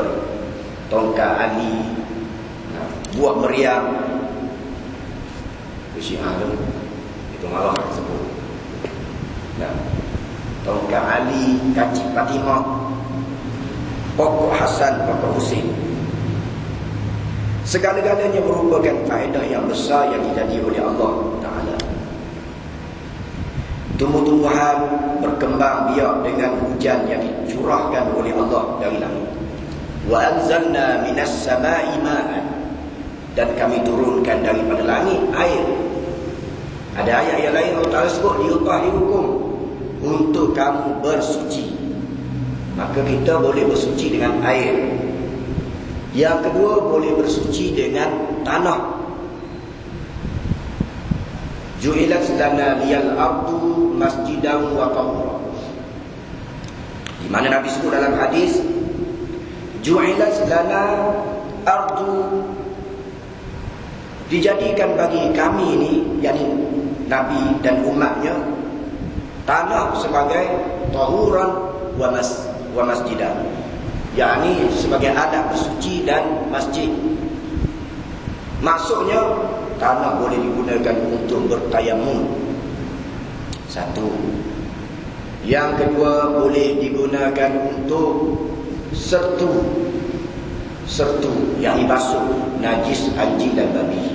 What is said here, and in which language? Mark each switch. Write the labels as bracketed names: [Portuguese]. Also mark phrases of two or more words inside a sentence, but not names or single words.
[Malay] Tongkat Ali, buah meriam, itu Syiah tu, itu malah sebut. Tongkat Ali, kaci Fatimah, pokok Hasan, pokok Husin. Segala-galanya merupakan faedah yang besar yang dijadi oleh Allah Ta'ala. Tumbuh-tumbuhan berkembang biak dengan hujan yang dicurahkan oleh Allah dari langit. [Arabic] وأنزلنا من السماء ماء, [Malay] dan kami turunkan daripada langit air. Ada ayat yang lain Allah Ta'ala sebut liutahhirukum, untuk kamu bersuci. Maka kita boleh bersuci dengan air. Yang kedua, boleh bersuci dengan tanah. [Arabic] جعلت لنا لي الأرض مسجدا وطهورا, [Malay] di mana Nabi sebut dalam hadis, [Arabic] جعلت لنا الأرض, [Malay] dijadikan bagi kami ini, yakni Nabi dan umatnya, tanah sebagai [Arabic] طهورا ومسجدا, [Malay] yakni sebagai adat bersuci dan masjid. Maksudnya tanah boleh digunakan untuk bertayamum, satu. Yang kedua, boleh digunakan untuk sertu, yang dibasuh najis anjing dan babi.